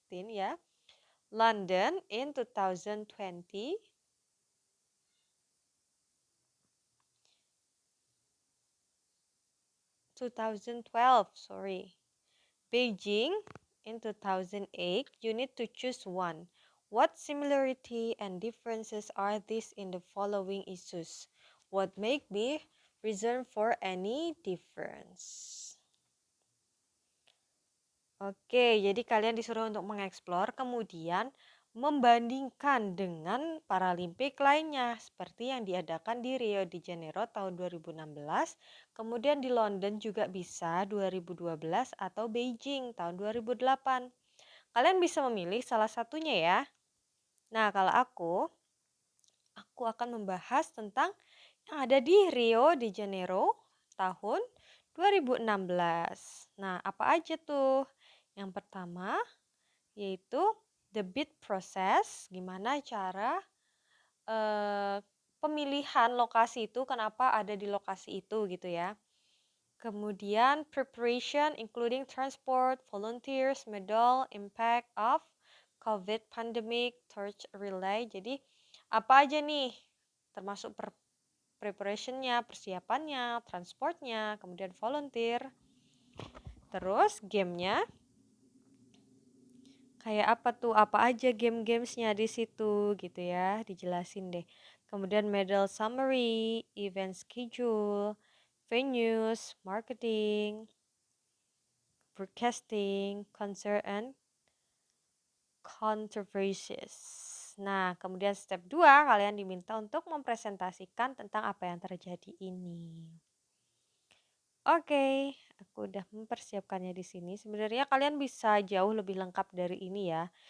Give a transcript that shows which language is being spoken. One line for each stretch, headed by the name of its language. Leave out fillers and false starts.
English: ya, London in 2020, 2012, Beijing in 2008. You need to choose one. What similarity and differences are these in the following issues? What may be reason for any difference?
Indonesian: Oke, jadi kalian disuruh untuk mengeksplor, kemudian membandingkan dengan Paralimpik lainnya, seperti yang diadakan di Rio de Janeiro tahun 2016, kemudian di London juga bisa 2012 atau Beijing tahun 2008. Kalian bisa memilih salah satunya ya. Nah, kalau aku akan membahas tentang yang ada di Rio de Janeiro tahun 2016. Nah, apa aja tuh? Yang pertama yaitu
English: the bid process,
Indonesian: gimana cara pemilihan lokasi itu kenapa ada di lokasi itu gitu ya.
English: Kemudian preparation including transport, volunteers, medal, impact of COVID pandemic, torch relay.
Indonesian: Jadi apa aja nih termasuk preparationnya, persiapannya, transportnya, kemudian volunteer. Terus gamenya kayak apa tuh? Apa aja game-gamesnya di situ gitu ya, dijelasin deh.
English: Kemudian medal summary, event schedule, venues, marketing, broadcasting, concert, and controversies.
Indonesian: Nah, kemudian step 2, kalian diminta untuk mempresentasikan tentang apa yang terjadi ini. Oke, aku udah mempersiapkannya di sini. Sebenarnya kalian bisa jauh lebih lengkap dari ini ya.